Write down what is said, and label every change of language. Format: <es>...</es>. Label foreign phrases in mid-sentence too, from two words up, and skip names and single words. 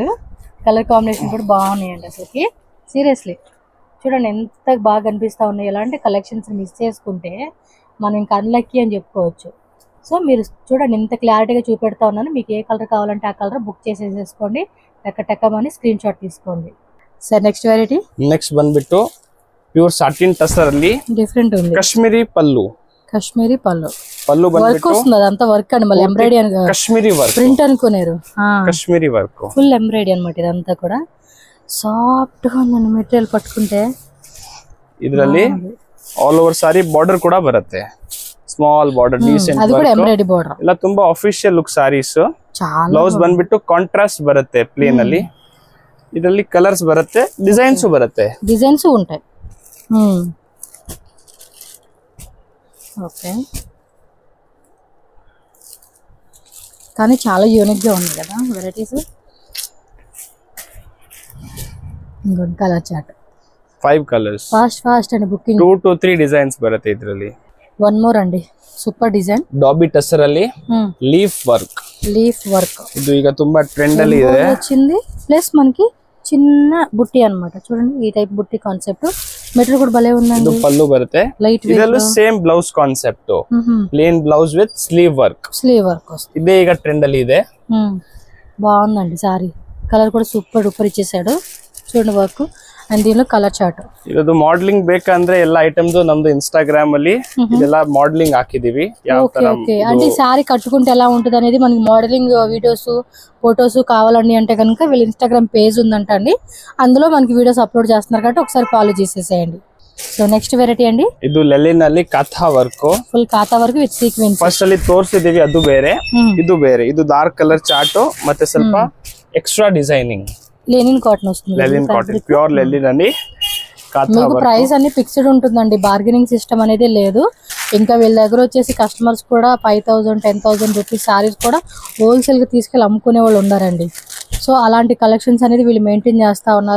<en>color combination</en> <te>కూడా బాగున్నాయండి అసలుకి. సీరియస్లీ చూడండి ఎంత బాగా కనిపిస్తూ ఉన్నాయి. ఇలాంటి కలెక్షన్స్ మిస్ చేసుకుంటే మనం ఇంకా అన్లక్కీ అని చెప్పుకోవచ్చు. సో మీరు చూడండి ఎంత క్లారిటీగా చూపెడతా ఉన్నాను. మీకు ఏ కలర్ కావాలంటే ఆ కలర్ బుక్ చేసేసుకోండి. టక్కమని</te> <en>screen shot</en> <te>తీసుకోండి.</te> <en>sir next variety.</en> <kn>నెక్స్ట్ ಬಂದ್ಬಿಟ್ಟು</kn> <en>pure satin tussar</en> <kn>ಅಲ್ಲಿ</kn> <te>డిఫరెంట్ ఉంది. కాశ్మీరీ పల్లు వర్క్ వస్తుంది. అదంతా వర్క్ అండి. మళ్ళీ ఎంబ్రాయిడరీ అని కాశ్మీరీ వర్క్ ప్రింట్ అనుకున్నారు. కాశ్మీరీ వర్క్</te> <en>full embroidery</en> <te>అనమాట. ఇదంతా కూడా సాఫ్ట్ గా ఉందండి మెటీరియల్ పట్టుకుంటే.</te> <kn>ಇದರಲ್ಲಿ</kn> <en>all over saree border</en> <kn>ಕೂಡ ಬರುತ್ತೆ.</kn> <en>small border decent</en> <kn>ಅದು ಕೂಡ</kn> <en>embroidery border.</en> <kn>ಎಲ್ಲ ತುಂಬಾ</kn> <en>official look sarees.</en> <kn>ಬ್ಲೌಸ್ ಬಂದ್ಬಿಟ್ಟು ಕಾಂಟ್ರಾಸ್ಟ್ ಬರುತ್ತೆ ಪ್ಲೇನ್ ಅಲ್ಲಿ. ಇದರಲ್ಲಿ ಕಲರ್ಸ್ ಬರುತ್ತೆ, ಡಿಸೈನ್ಸ್ ಬರುತ್ತೆ.</kn> <te>ಡಿಸೈನ್ಸ್ ఉంటాయి. ఓకే కానీ చాలా యూనిక్ గా ఉంది కదా వెరైటీస్. ఇంకొక</te> <en>color chart</en> <te>5 కలర్స్. ఫాస్ట్ అండి బుకింగ్.</te> <en>2 to 3 designs</en> <kn>బರುತ್ತೆ ಇದರಲ್ಲಿ.</kn> <en>one more</en> <te>అండి</te> <en>super design. dobby tussar</en> <kn>ಅಲ್ಲಿ</kn> <en>leaf work.</en> <kn>ఇది ಈಗ ತುಂಬಾ ట్రెండ్ ಅಲ್ಲಿ ಇದೆ.</kn> <te>వచ్చింది ప్లస్ మనకి చిన్న బుట్టి అన్నమాట. చూడండి ఈ టైప్ బుట్టి కాన్సెప్ట్. మెటీరియల్ కూడా భలే ఉందండి.</te> <kn>ಇದು పల్లు బರುತ್ತೆ.</kn> <en>light weight.</en> <kn>ಇದರಲ್ಲೂ</kn> <en>same blouse concept. plain blouse with sleeve work</en> <te>వస్తుంది.</te> <kn>ఇదే ಈಗ ట్రెండ్ ಅಲ್ಲಿ ಇದೆ.</kn> <te>బాగుందండి సారీ. కలర్ కూడా</te> <en>super duper</en> <te>ఇచ్చేసాడు. చూడండి వర్క్. అండ్ దీనిలో</te> <en>color chart.</en> <kn>ಇದು ಮಾಡಲಿಂಗ್ ಬೇಕಂದ್ರೆ ಎಲ್ಲ ಐಟಮ್ಸ್ ನಮ್ದು ಇನ್ಸ್ಟಾಗ್ರಾಮ್ ಅಲ್ಲಿ ಇದೆಲ್ಲ ಮಾಡಲಿಂಗ್ ಹಾಕಿದೀವಿ. ಯಾವ ತರ</kn> <te>అంటే సారీ కట్టుకుంటే ఎలా ఉంటుంది అనేది మనకి</te> <en>modeling videos photos</en> <te>కావాలండి అంటే కనుక వీళ్ళ</te> <en>Instagram page</en> <te>ఉందంట అండి. అందులో మనకి</te> <en>videos upload</en> <te>చేస్తున్నారు కాబట్టి ఒకసారి ఫాలో చేసేసేయండి. సో</te> <en>next variety</en> <te>అండి.</te> <kn>ಇದು ಲೆಲಿನ್ ಅಲ್ಲಿ</kn> <en>kantha work. full kantha work with sequence.</en> <kn>ಫಸ್ಟ್ ಅಲ್ಲಿ ತೋರಿಸಿದೀವಿ, ಅದು ಬೇರೆ ಇದು ಬೇರೆ. ಇದು</kn> <en>dark color chart</en> <kn>ಮತ್ತೆ ಸ್ವಲ್ಪ</kn> <en>extra designing. linen cotton</en> <te>వస్తుంది.</te> <en>linen cotton pure linen</en> <te>అని. మీకు ప్రైస్ అన్ని ఫిక్స్డ్ ఉంటుందండి.</te> <en>bargaining system</en> <te>అనేది లేదు. ఇంకా వీళ్ళ దగ్గర వచ్చేసి కస్టమర్స్ కూడా 5,000 10,000</te> <en>rupees sarees</en> <te>కూడా హోల్సేల్ గా తీసుకెళ్ళి అమ్ముకునే వాళ్ళు ఉన్నారండి. సో అలాంటి కలెక్షన్స్ అనేది వీళ్ళు మెయింటైన్ చేస్తా ఉన్నారు.</te>